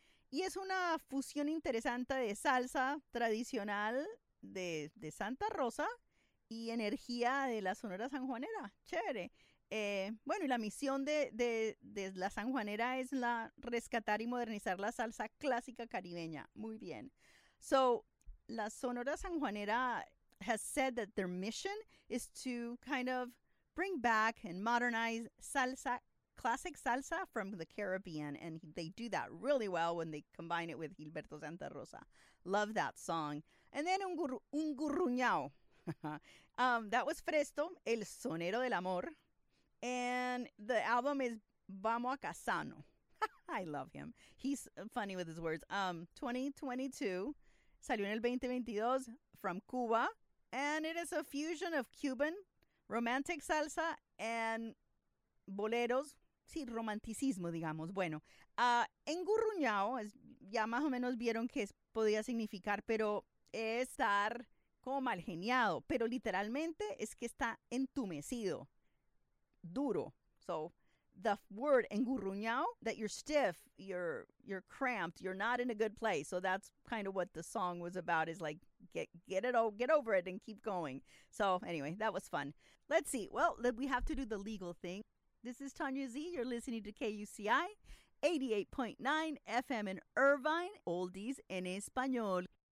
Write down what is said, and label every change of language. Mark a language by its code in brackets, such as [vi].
[es] Y es una fusión interesante de salsa tradicional de Santa Rosa y energía de la Sonora Sanjuanera. Chévere. Bueno, y la misión de la Sanjuanera es la rescatar y modernizar la salsa clásica caribeña. Muy bien. [en] So, la Sonora Sanjuanera has said that their mission is to kind of bring back and modernize salsa, classic salsa from the Caribbean. And they do that really well when they combine it with Gilberto Santa Rosa. Love that song. And then Un Gurruñao. That was Fresto, El Sonero del Amor. And the album is Vamos a Casano. I love him. He's funny with his words. 2022, [es] salió en el 2022 [en] from Cuba. And it is a fusion of Cuban romantic salsa and boleros, [es] sí, romanticismo, digamos. Bueno, engurruñado, ya más o menos vieron qué podía significar, pero es estar como mal geniado, pero literalmente es que está entumecido, duro. [en] So, the word engurruñado, that you're stiff, you're cramped, you're not in a good place. So that's kind of what the song was about, is like, get over it and keep going. So anyway, that was fun. Let's see. Well, we have to do the legal thing. This is Tanya Z. You're listening to KUCI 88.9 FM in Irvine, Oldies en Español.